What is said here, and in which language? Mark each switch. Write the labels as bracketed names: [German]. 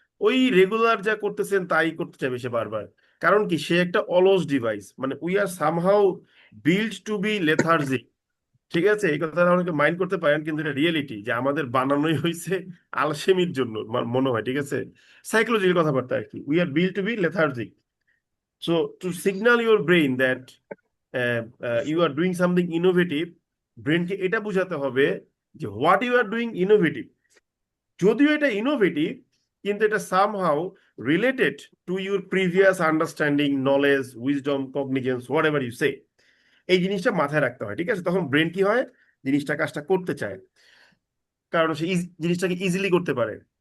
[Bangla] ওই রেগুলার যা করতেছেন তাই করতে চাইবে সে বারবার। কারণ কি? সে একটা অলস ডিভাইস। মানে [English] We are somehow build to be lethargic. [Bangla] ঠিক আছে? এই কথাটা অনেকে মাইন্ড করতে পারেন, কিন্তু এটা রিয়েলিটি যে আমাদের বানানোই হয়েছে আলসেমির জন্য মনে হয়। ঠিক আছে? সাইকোলজির কথাবার্তা আর কি। [English] We are build to be lethargic. So to signal your brain that you are doing something innovative, [Bangla] ব্রেনকে এটা বোঝাতে হবে যে [English] What you are doing innovative. [Bangla] যদিও এটা ইনোভেটিভ, কিন্তু এটা [English] Somehow related to your previous understanding, knowledge, wisdom, cognizance, whatever you say. [Bangla] এই জিনিসটা মাথায় রাখতে হয়। ঠিক আছে? তখন ব্রেন কি হয়, জিনিসটা কাজটা করতে চায়, কারণ সে জিনিসটাকে ইজিলি করতে পারে।